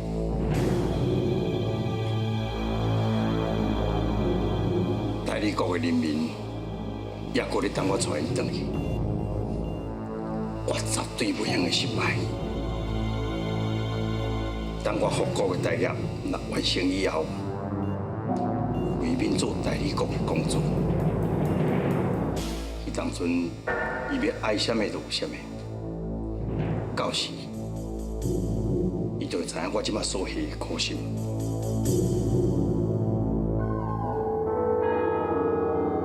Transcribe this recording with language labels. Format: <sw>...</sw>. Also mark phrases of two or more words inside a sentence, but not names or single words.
<nan>代理国的人民也搁咧等我带伊转去，我绝对袂用失败。当我复国的大业若完成以后，为民做代理国的工作，迄当阵伊要爱什么就有什么，到时伊就会知影我即马所下的苦心。</nan>